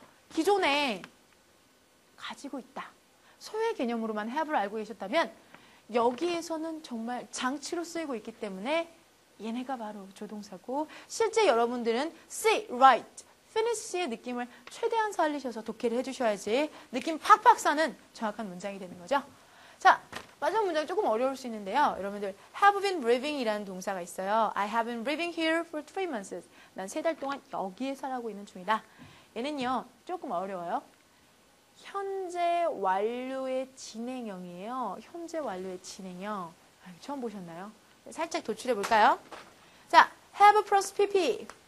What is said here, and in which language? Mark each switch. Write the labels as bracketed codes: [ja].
[ko] 기존에 가지고 있다. 소유의 개념으로만 have를 알고 계셨다면 여기에서는 정말 장치로 쓰이고 있기 때문에 얘네가 바로 조동사고 실제 여러분들은 see, write, finish의 느낌을 최대한 살리셔서 독해를 해주셔야지 느낌 팍팍 사는 정확한 문장이 되는 거죠. 자, 마지막 문장이 조금 어려울 수 있는데요. 여러분들 have been living 이라는 동사가 있어요. [en] I have been living here for 3 months. [ko] 난 3달 동안 여기에 살아가고 있는 중이다. 얘는요. 조금 어려워요. 현재 완료의 진행형이에요. 현재 완료의 진행형. 처음 보셨나요? 살짝 도출해 볼까요? 자, have plus pp.